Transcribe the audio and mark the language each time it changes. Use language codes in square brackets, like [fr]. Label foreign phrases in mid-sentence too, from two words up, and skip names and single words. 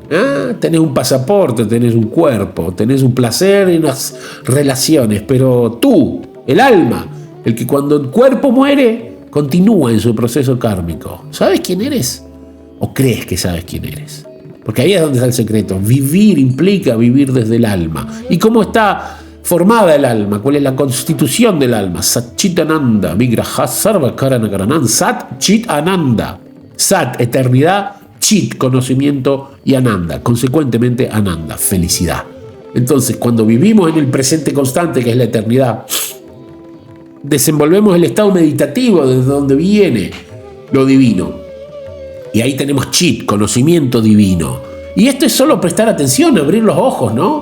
[es] Tenés un pasaporte, tenés un cuerpo, tenés un placer y unas relaciones, pero tú, el alma, el que cuando el cuerpo muere, continúa en su proceso kármico. ¿Sabes quién eres? ¿O crees que sabes quién eres? Porque ahí es donde está el secreto. Vivir implica vivir desde el alma. ¿Y cómo está formada el alma? ¿Cuál es la constitución del alma? [sa] Sat Chit Ananda, Vigraha Sarva Karanagaranam, Sat Chit Ananda. [es] Sat, eternidad, Chit, conocimiento, y Ananda, consecuentemente Ananda, felicidad. Entonces, cuando vivimos en el presente constante, que es la eternidad, desenvolvemos el estado meditativo desde donde viene lo divino. Y ahí tenemos Chit, conocimiento divino. Y esto es solo prestar atención, abrir los ojos, ¿no?